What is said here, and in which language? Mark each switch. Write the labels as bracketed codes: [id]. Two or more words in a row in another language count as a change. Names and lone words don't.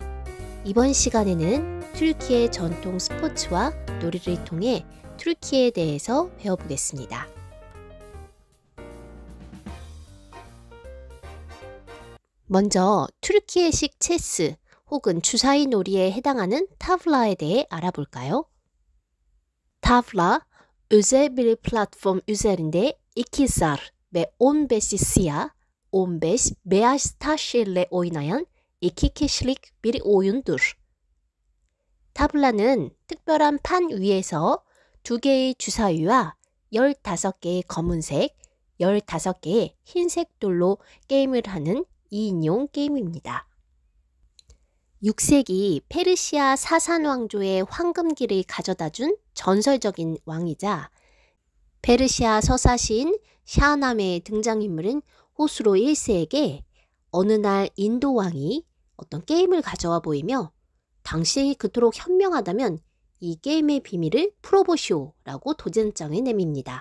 [ko] 이번 시간에는 튀르키예 전통 스포츠와 놀이를 통해 튀르키예에 대해서 배워보겠습니다. 먼저 튀르키예식 체스 혹은 주사위 놀이에 해당하는 타블라에 대해 알아볼까요? [tr] Tavla, özel bir platform üzerinde iki zar ve 15'i siyah, 15 beyaz taş ile oynayan iki kişilik bir oyundur. [ko] 타블라는 특별한 판 위에서 2개의 주사위와 15개의 검은색, 15개의 흰색 돌로 게임을 하는 2인용 게임입니다. 6세기 페르시아 사산 왕조의 황금기를 가져다준 전설적인 왕이자 페르시아 서사시인 샤나메의 등장인물인 호스로 1세에게 어느 날 인도 왕이 어떤 게임을 가져와 보이며 당시 그토록 현명하다면 이 게임의 비밀을 풀어보시오 라고 도전장을 내밉니다.